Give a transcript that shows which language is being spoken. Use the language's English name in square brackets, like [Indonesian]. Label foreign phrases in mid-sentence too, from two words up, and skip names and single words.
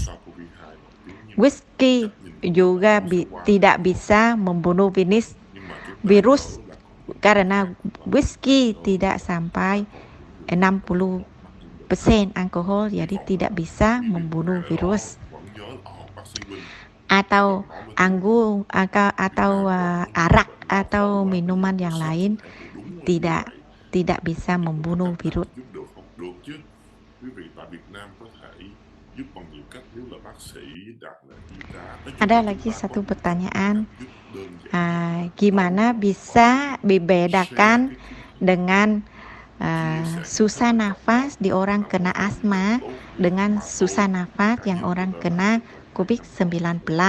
[Indonesian] Whisky juga tidak bisa membunuh virus karena whisky tidak sampai 60% alkohol, jadi tidak bisa membunuh virus. Atau anggur atau arak atau minuman yang lain tidak bisa membunuh virus. [Vietnamese] Được chứ. Quý vị tại Việt Nam có thể giúp bằng nhiều cách nếu là bác sĩ, đặt là y tá. [Indonesian] Ada lagi satu pertanyaan, gimana bisa dibedakan dengan susah nafas di orang kena asma dengan susah nafas yang orang kena COVID-19.